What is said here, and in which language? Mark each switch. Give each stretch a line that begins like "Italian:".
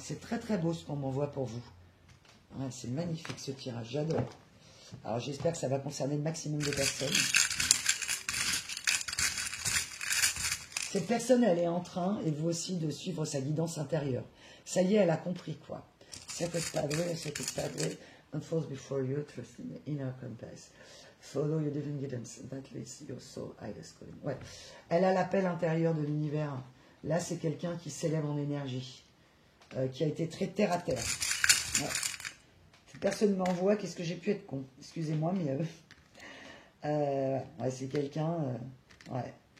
French: C'est très très beau ce qu'on m'envoie pour vous. Ouais, c'est magnifique ce tirage, j'adore. Alors j'espère que ça va concerner le maximum de personnes. Cette personne, elle est en train, et vous aussi, de suivre sa guidance intérieure. Ça y est, elle a compris quoi. C'était pas vrai, c'était pas vrai.
English: unfolds before you, trust in the inner compass. Follow your divine guidance, that leads your soul highest calling.
French: Ouais. Elle a l'appel intérieur de l'univers. Là, c'est quelqu'un qui s'élève en énergie, qui a été très terre à terre. Ouais. Cette personne m'envoie, qu'est-ce que j'ai pu être con. Excusez-moi, mais ouais, c'est quelqu'un. Ouais.